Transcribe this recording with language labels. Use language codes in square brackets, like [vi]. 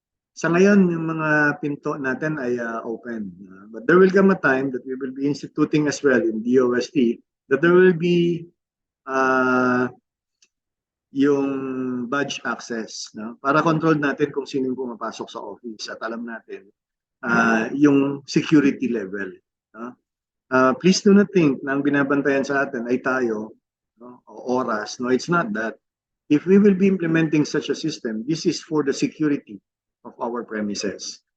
[tl] Sa ngayon, yung mga pinto natin ay open. [en] But there will come a time that we will be instituting as well in DOST that there will be yung badge access. [tl] No? Para control natin kung sino yung pumapasok sa office at alam natin yung security level. No? [en] Please do not think [tl] na ang binabantayan sa atin ay tayo, no? O oras. [en] No, it's not that. If we will be implementing such a system, this is for the security of our premises.